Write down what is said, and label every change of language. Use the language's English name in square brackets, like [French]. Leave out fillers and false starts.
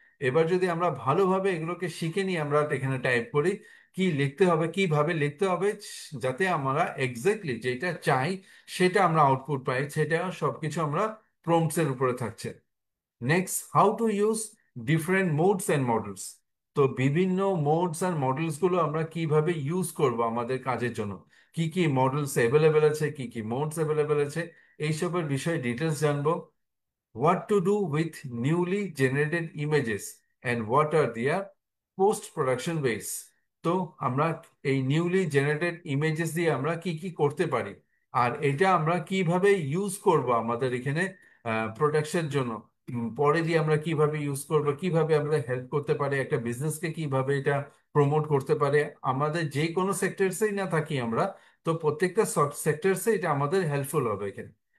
[Bangla] এবার যদি আমরা ভালোভাবে এগুলোকে শিখে নিই, আমরা এখানে টাইপ করি কি লিখতে হবে, কিভাবে লিখতে হবে, যাতে আমরা এক্স্যাক্টলি যেটা চাই সেটা আমরা আউটপুট পাই, সেটা সবকিছু আমরা প্রম্পটস এর উপরে থাকছে। [English] Next, how to use different modes and models. [Bangla] তো বিভিন্ন মোডস আর মডেলস গুলো আমরা কিভাবে ইউজ করব আমাদের কাজের জন্য, কি কি মডেলস অ্যাভেলেবেল আছে, কি কি মোডস অ্যাভেলেবেল আছে, এইসবের বিষয়ে ডিটেলস জানবো। [English] What to do with newly generated images and what are their post production ways। [Bangla] তো আমরা এই নিউলি জেনারেটেড ইমেজেস দিয়ে আমরা কি কি করতে পারি, আর এটা আমরা কিভাবে ইউজ করব আমাদের এখানে প্রোডাকশন জন্য। পরে দিয়ে আমরা কিভাবে ইউজ করব, কিভাবে আমরা হেল্প করতে পারে একটা বিজনেসকে, কিভাবে এটা প্রমোট করতে পারে আমাদের যে কোনো সেক্টরসেই না থাকি আমরা, তো প্রত্যেকটা সেক্টরসে এটা আমাদের হেল্পফুল হবে এখানে।